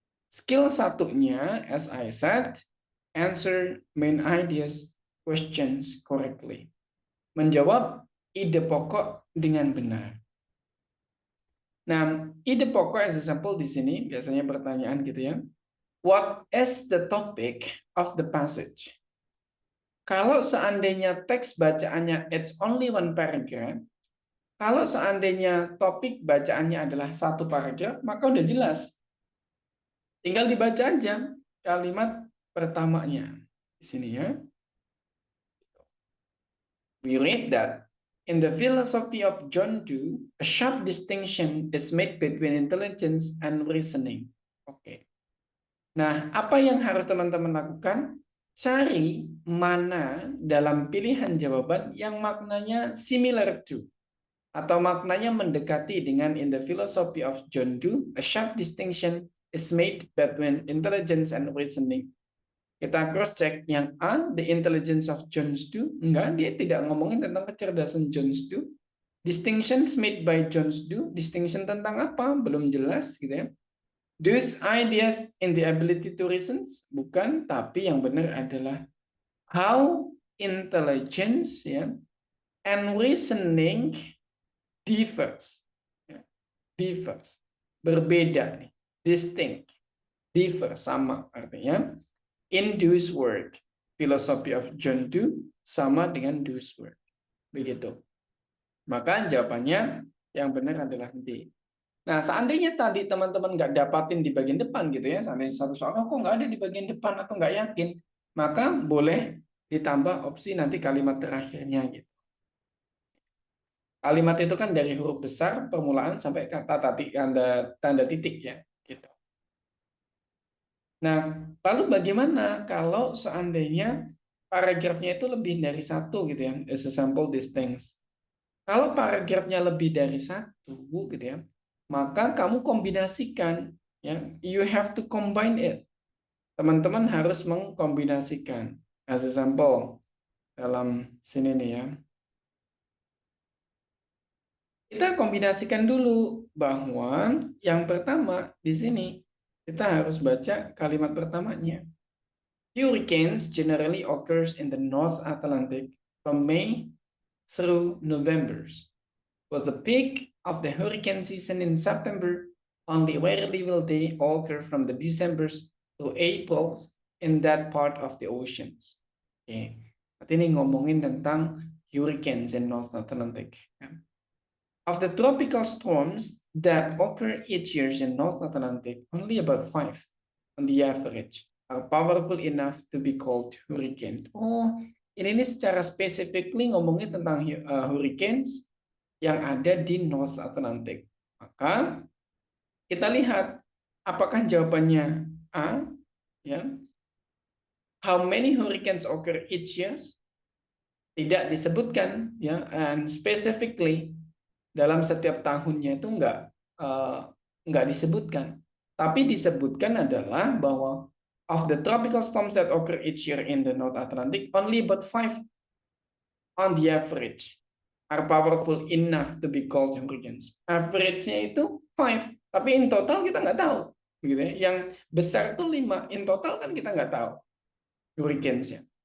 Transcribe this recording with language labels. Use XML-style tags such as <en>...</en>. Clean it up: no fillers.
<en>Skill</en> <id>satunya,</id> <en>as I said, answer main ideas questions correctly.</en> <id>Menjawab ide pokok dengan benar. Nah, ide pokok</id> <en>as example</en> <id>di sini biasanya pertanyaan gitu ya.</id> <en>What is the topic of the passage?</en> <id>Kalau seandainya teks bacaannya</id> <en>it's only one paragraph,</en> <id>kalau seandainya topik bacaannya adalah satu paragraf, maka udah jelas. Tinggal dibaca aja kalimat pertamanya. Di sini ya.</id> <en>We read that in the philosophy of John Dewey, a sharp distinction is made between intelligence and reasoning.</en> <id>Oke. Nah, apa yang harus teman-teman lakukan? Cari mana dalam pilihan jawaban yang maknanya</id> <en>similar to</en> <id>atau maknanya mendekati dengan</id> <en>in the philosophy of John Dewey, a sharp distinction is made between intelligence and reasoning.</en> <id>Kita cross check yang A,</id> <en>the intelligence of John Dewey,</en> <id>enggak, dia tidak ngomongin tentang kecerdasan John Dewey.</id> <en>Distinctions made by John Dewey, distinction</en> <id>tentang apa? Belum jelas gitu ya.</id> <en>Those ideas in the ability to reason,</en> <id>bukan, tapi yang benar adalah</id> <en>how intelligence ya and reasoning differs. Differs.</en> <id>Berbeda nih.</id> <en>Distinct. Differ</en> <id>sama artinya</id> <en>in Dewey's work. Philosophy of John Dewey</en> <id>sama dengan</id> <en>Dewey's work.</en> <id>Begitu. Maka jawabannya yang benar adalah D. Nah, seandainya tadi teman-teman nggak dapatin di bagian depan gitu ya, seandainya satu soal kok nggak ada di bagian depan atau nggak yakin, maka boleh ditambah opsi nanti kalimat terakhirnya gitu. Kalimat itu kan dari huruf besar permulaan sampai kata tanda titik ya, gitu. Nah, lalu bagaimana kalau seandainya paragrafnya itu lebih dari satu gitu ya,</id> <en>as a sample these things.</en> <id>Kalau paragrafnya lebih dari satu gitu ya, maka kamu kombinasikan ya,</id> <en>you have to combine it.</en> <id>Teman-teman harus mengkombinasikan.</id> <en>As a sample</en> <id>dalam sini nih ya. Kita kombinasikan dulu bahwa yang pertama di sini kita harus baca kalimat pertamanya.</id> <en>Hurricanes generally occurs in the North Atlantic from May through November, with the peak of the hurricane season in September. Only rarely will they occur from the Decembers to Aprils in that part of the oceans.</en> <id>Oke, berarti ini ngomongin tentang</id> <en>hurricanes in North Atlantic. Of the tropical storms that occur each year in North Atlantic, only about 5 on the average are powerful enough to be called hurricane.</en> <id>Oh, ini secara specifically ngomongin tentang hurricanes yang ada di North Atlantic. Maka kita lihat apakah jawabannya A, ya.</id> <en>How many hurricanes occur each year?</en> <id>Tidak disebutkan, ya,</id> <en>and specifically</en> <id>dalam setiap tahunnya itu nggak disebutkan. Tapi disebutkan adalah bahwa</id> <en>of the tropical storms that occur each year in the North Atlantic, only about 5 on the average are powerful enough to be called hurricanes.</en> <id>Average-nya itu 5, tapi</id> <en>in total</en> <id>kita nggak tahu. Gitu ya. Yang besar itu 5,</id> <en>in total</en> <id>kan kita nggak tahu hurricanes-nya.</id>